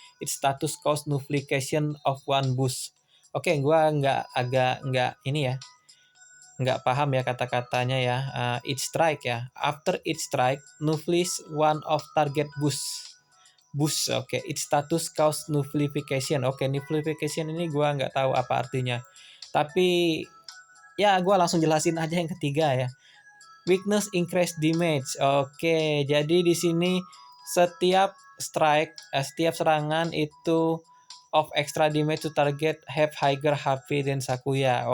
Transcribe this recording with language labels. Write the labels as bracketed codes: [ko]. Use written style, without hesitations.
[en] Its status cost nullification of one boost. [id] Oke, gua nggak ini ya, nggak paham ya kata-katanya ya. [en] Each strike ya. After each strike, nullifies one of target boost. Boost, oke. Its status cost nullification. [id] Oke, nullification ini gua nggak tahu apa artinya. Tapi ya gua langsung jelasin aja yang ketiga ya. [en] Weakness increase damage. [id] Oke, jadi di sini setiap setiap serangan itu [en] of extra damage to target have higher HP than Sakuya.